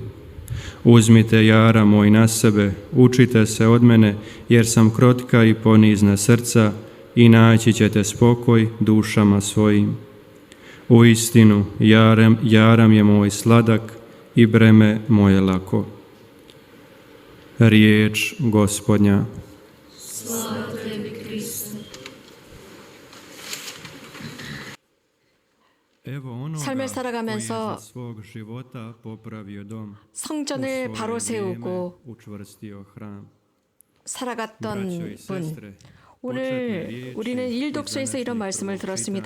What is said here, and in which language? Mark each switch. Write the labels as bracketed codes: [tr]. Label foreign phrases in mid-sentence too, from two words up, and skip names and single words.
[hr] Uzmite jara moj na sebe, učite se od mene, jer sam krotka i ponizna srca, i naći ćete spokoj dušama svojim. Uistinu, jaram je moj sladak i breme moje lako. Riječ Gospodnja. Slava tebi, Kriste. [ko] 삶을 살아가면서 성전을 바로 세우고 살아갔던 분, 오늘 우리는 일독서에서 이런 말씀을 들었습니다.